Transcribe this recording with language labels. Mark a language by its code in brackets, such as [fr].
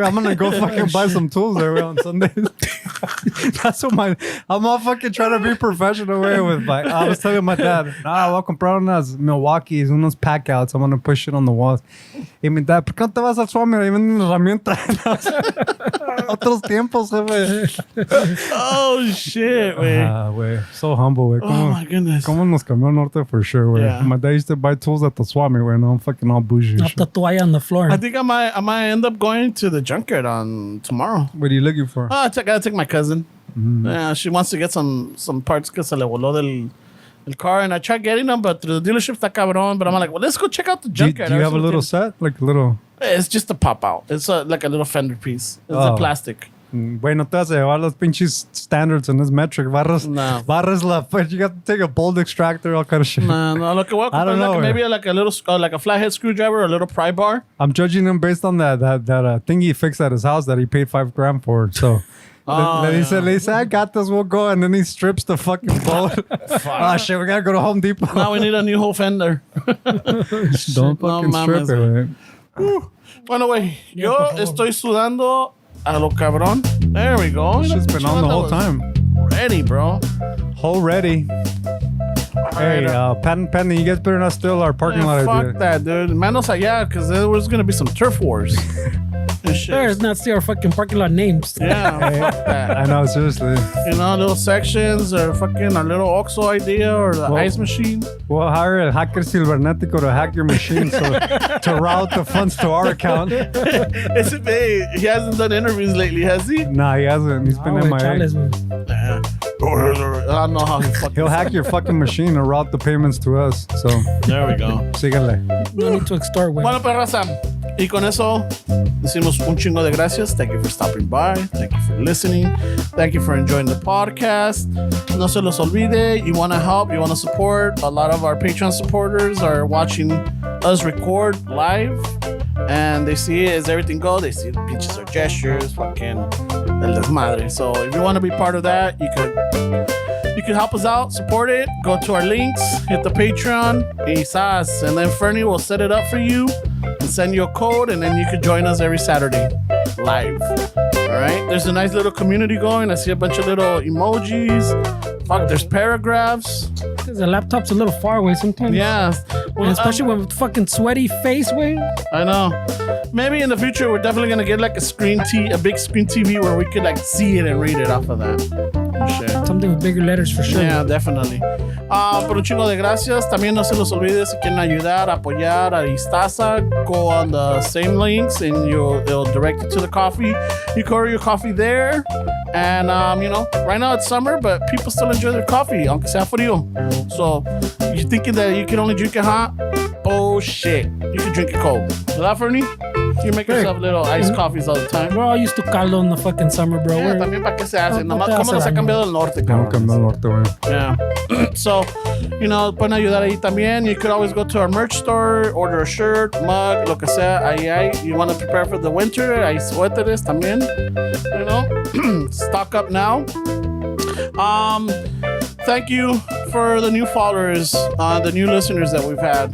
[en] I'm gonna go fucking buy some tools there güey, on Sundays. That's what I'm all fucking trying to be professional way with my. I was telling my dad, [es] voy a comprar unas Milwaukee's, unos [en] pack outs. I'm gonna push it on the walls. [es] Y mi dad, ¿por qué no te vas al swap meet? Ahí venden herramientas. Otros tiempos, jefe. [en] Oh, shit, güey. Güey. So humble, güey. Oh, my goodness. [es] ¿Cómo nos cambió el norte [en] for sure, [es] güey? [en] Yeah. My dad used to buy tools at the swap meet, güey. Now I'm fucking all bougie. and Up shit. the toalla on the floor. I think I might end up going to the junkyard on tomorrow. What are you looking for? Oh, I gotta take my cousin. Yeah, she wants to get some parts [es] que se le voló del [en] car, and I tried getting them, but through the dealership [es] está cabrón. [en] But I'm like, well, let's go check out the Do you junkyard. have a little set? Like a little... It's just a pop out. It's like a little fender piece. It's a Oh. plastic. [es] Güey, no te vas a llevar los pinches standards [en] in this metric. [es] Barras la... [en] You got to take a bolt extractor, all kind of shit. [es] No, lo que voy a [en] I don't know, maybe like a little, like a flathead screwdriver or a little pry bar. I'm judging him based on that thing he fixed at his house that he paid $5,000 for. So [es] Le dice, [en] I got this, we'll go. And then he strips the fucking boat. Oh, shit, we gotta go to Home Depot. Now we need a new whole fender. Don't fucking strip [es] mames, [en] it, man. [es] Bueno, güey, yo estoy sudando a lo cabrón. [en] There we go. Shit's been on the whole time. Ready, bro. Whole ready. Hey, Patton, you guys better not steal our parking lot Fuck idea. that, dude. [es] Manos allá, [en] because there was going to be some turf wars. And shit. There's not see our fucking parking lot names. Yeah, fuck that. I know, seriously. You know, little sections or fucking a little OXXO idea or the ice machine. We'll hire a hacker cibernetico to hack your machine to route the funds to our account. He hasn't done interviews lately, has he? Nah, he hasn't. He's been MIA. [es] Chales, güey. [en] I don't know how he fucking... He'll hack your fucking machine and route the payments to us. So, There we go. [es] síganle. [en] No need to extort, güey. [es] Bueno, pues, raza. Y con eso decimos un chingo de gracias. [en] Thank you for stopping by. Thank you for listening. Thank you for enjoying the podcast. [es] No se los olvide. [en] You want to help. You want to support. A lot of our Patreon supporters are watching us record live. And they see it as everything go. They see the pinches or gestures. Fucking [es] el desmadre. [en] So if you want to be part of that, you could help us out, support it. Go to our links, hit the Patreon, and then Fernie will set it up for you and send you a code, and then you could join us every Saturday live. All right. There's a nice little community going. I see a bunch of little emojis. Fuck, there's paragraphs. Because the laptop's a little far away sometimes. Yeah. And especially with fucking sweaty face, güey. I know. Maybe in the future we're definitely gonna get like a big screen TV where we could like see it and read it off of that. Shit. Something with bigger letters for sure. Yeah, definitely. [es] Por un chingo de gracias. También no se los olvide si quieren ayudar, apoyar a Istaza. [en] Go on the same links and it'll direct you to the coffee. You can order your coffee there. And, right now it's summer, but people still enjoy their coffee, [es] aunque sea frío. [en] So, you're thinking that you can only drink it hot? Bullshit. You can drink it cold. [es] ¿Verdad, Fernie? [en] You make yourself little iced coffees all the time. We're all used to caldo in the fucking summer, bro. Yeah, We're- [es] también para qué se hace. No Nomás te cómo hace nos ha daño. cambiado el norte, Tengo que andar al norte, güey. [en] Yeah. [es] So, pueden ayudar ahí también. [en] You could always go to our merch store, order a shirt, mug, [es] lo que sea. Ahí. [en] You want to prepare for the winter. [es] Hay suéteres también. [en] Stock up now. Thank you for the new followers, the new listeners that we've had.